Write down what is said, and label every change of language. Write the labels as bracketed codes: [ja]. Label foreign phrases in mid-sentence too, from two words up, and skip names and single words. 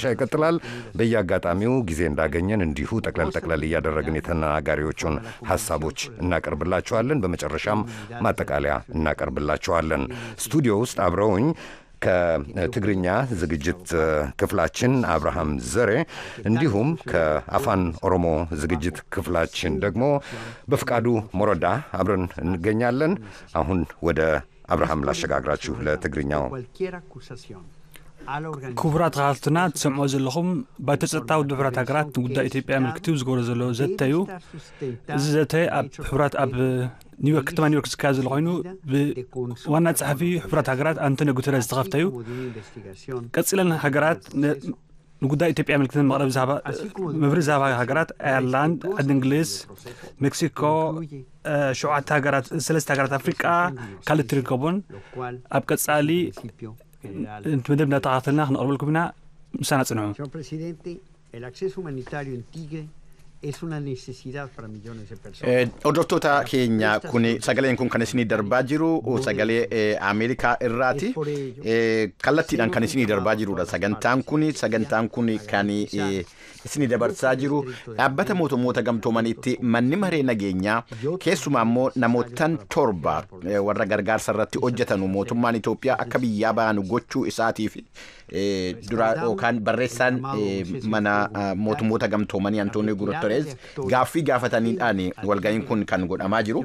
[am] ይቀጥላል። በየአጋጣሚው ጊዜ እንዳገኘን እንዲሁ ጠቅለል እያደረግን የተናጋሪዎቹን ሐሳቦች እናቀርብላችኋለን። በመጨረሻም ማጠቃለያ እናቀርብላችኋለን። ስቱዲዮ ውስጥ አብረውኝ ከትግርኛ ዝግጅት ክፍላችን አብርሃም ዘሬ እንዲሁም ከአፋን ኦሮሞ ዝግጅት ክፍላችን ደግሞ በፍቃዱ ሞረዳ አብረን እንገኛለን። አሁን ወደ አብርሃም ላሸጋግራችሁ ለትግርኛው። [ti] ክቡራት ተኸታተልትና ትሰምዑ ዘለኹም ባይቶ ፀጥታ ውድብ ሕብራት ሃገራት ንጉዳይ ኢትዮጵያ ምልክቱ ዝገብሮ ዘሎ ዘተ እዩ እዚ ዘተ ኣብ ሕብራት ኣብ ኒውዮርክ ከተማ ኒውዮርክ ዝካየድ ዘሎ ኮይኑ ብዋና ጸሓፊ ሕብራት ሃገራት አንቶኒዮ ጉተሬስ ዝተኸፍተ እዩ ቀፂለን ሃገራት ንጉዳይ ኢትዮጵያ ምልክትን መቕረብ መብሪ ዛባ ሃገራት አየርላንድ እንግሊዝ ሜክሲኮ ሸውዓተ ሃገራት ሰለስተ ሃገራት አፍሪቃ ካልኦት ይርከቡን ኣብ ቀጻሊ መደብና ተኸታተልና ክንቐርበልኩም ኢና ምሳና ጽንዑ [es] Señor presidente, el acceso humanitario en Tigre es una necesidad para millones de personas. [om] Hordoftoota keenya kun sagaleen kun kan isinii darbaa jiru sagalee Ameerikaa irraati. Kallattiidhaan kan isinii darbaa jirudha. Sagantaan kun kan isinii dabarsaa jiru dhaabbata mootummoota gamtoomaniitti manni maree nageenyaa keessumaa immoo namootaan 7 warra gargaarsa irratti hojjetan mootummaan Itiyoophiyaa akka biyyaa ba'an gochuu isaatiif dura yookaan barreessaan mana mootummoota gamtoomanii Antoonio Guterres gaaffii gaafataniidhaan walga'iin kun kan godhamaa jiru.